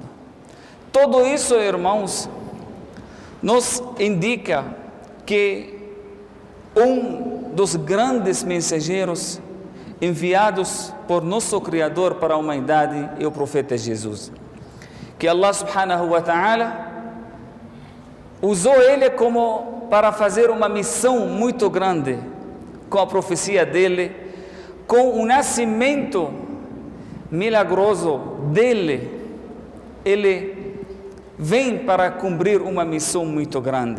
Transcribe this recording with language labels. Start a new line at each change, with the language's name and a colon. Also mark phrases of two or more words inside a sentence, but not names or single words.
Portuguese: Tudo isso, irmãos, nos indica que um dos grandes mensageiros enviados por nosso Criador para a humanidade é o profeta Jesus. Que
Arabic: الله سبحانه وتعالى
Portuguese: usou ele como para fazer uma missão muito grande, com a profecia dele, com o nascimento milagroso dele. Ele vem para cumprir uma missão muito grande.